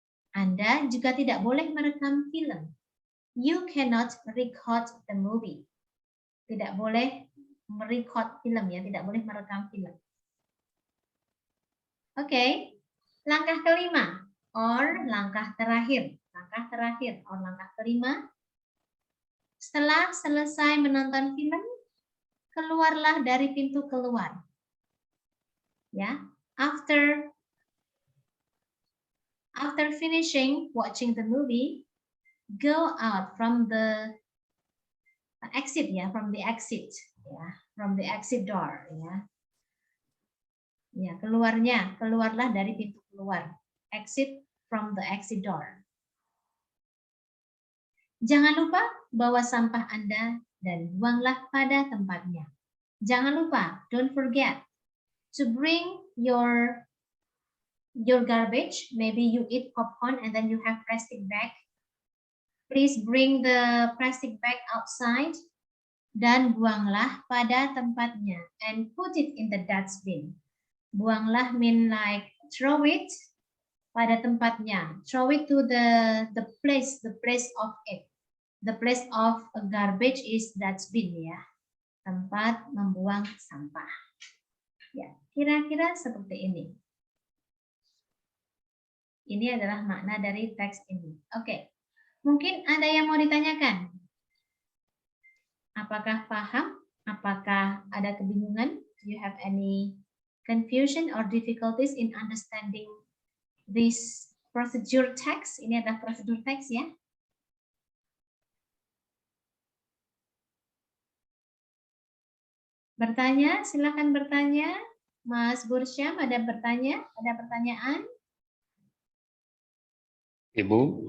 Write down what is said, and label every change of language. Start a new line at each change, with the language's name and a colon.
Indonesian: Anda juga tidak boleh merekam film.
English: You cannot record the movie.
Indonesian: Tidak boleh merecord film ya, tidak boleh merekam film. Oke, langkah kelima or langkah terakhir. Langkah terakhir or langkah kelima. Setelah selesai menonton film, keluarlah dari pintu keluar.
English: Ya, after finishing watching the movie, go out from the exit ya, from the exit ya, from the exit door ya.
Indonesian: Ya, keluarlah dari pintu keluar.
English: Exit from the exit door.
Indonesian: Jangan lupa bawa sampah Anda dan buanglah pada tempatnya. Jangan lupa,
English: don't forget to bring your garbage. Maybe you eat popcorn and then you have plastic bag. Please bring the plastic bag outside
Indonesian: dan buanglah pada tempatnya
English: and put it in the dustbin. Buanglah mean like throw it
Indonesian: pada tempatnya.
English: Throw it to the place of it. The place of a garbage is dustbin ya.
Indonesian: Tempat membuang sampah. Ya, kira-kira seperti ini. Ini adalah makna dari teks ini. Oke. Mungkin ada yang mau ditanyakan? Apakah paham? Apakah ada kebingungan?
English: Do you have any confusion or difficulties in understanding this procedure text?
Indonesian: Ini adalah prosedur teks ya. Bertanya, silakan bertanya. Mas Bursyam ada bertanya? Ada pertanyaan? Ibu,